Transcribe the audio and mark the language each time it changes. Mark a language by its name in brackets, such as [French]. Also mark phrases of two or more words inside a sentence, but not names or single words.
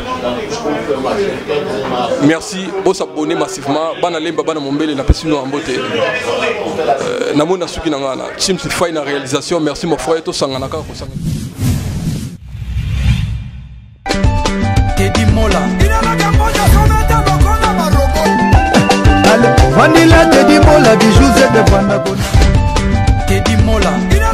[French] Merci vous s'abonner massivement [Lingala] bana lemba bana mombele na pesi no mbote na mona suki na ngana Chimsi Faye na réalisation [French] merci mon frère [Lingala] to sangana ka ko sangana Teddy Mola [French] Vanilla Teddy Mola bijou de Vandago Teddy Mola